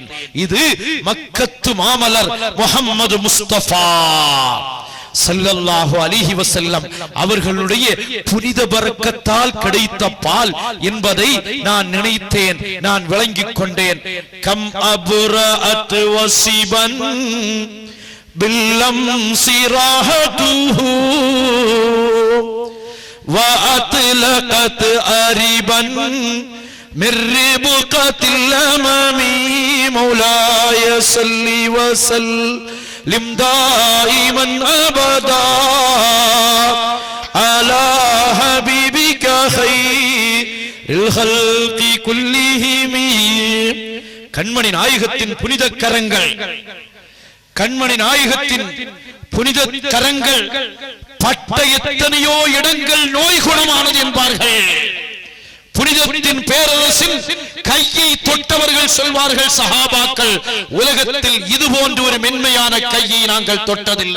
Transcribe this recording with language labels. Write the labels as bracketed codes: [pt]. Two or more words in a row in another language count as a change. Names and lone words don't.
[ta] இது மக்கத்து மாமலர் முஹம்மது முஸ்தபா [ar] صلى الله عليه وسلم [ta] அவர்களுடைய புனித பரக்கத்தால் கிடைத்த பால் என்பதை நான் நினைத்தேன். நான் விளங்கிக் கொண்டேன். [ar] كم أبرأت وصبا باللمس راحته وأطلقت أريبا من ربقة الأمام مولاي صل وسلم دائما أبدا على حبيبك خير الخلق كلهم. [ta] கண்மணி நாயகத்தின் புனித கரங்கள், கண்மணி நாயகத்தின் புனித கரங்கள் பட்ட எத்தனையோ இடங்கள் நோய் குணமானது என்பார்கள். புனிதத்தின் பேரரசின் கையை தொட்டவர்கள் சொல்வார்கள் சஹாபாக்கள், உலகத்தில் இது போன்ற ஒரு மென்மையான கையை நாங்கள் தொட்டதில்லை.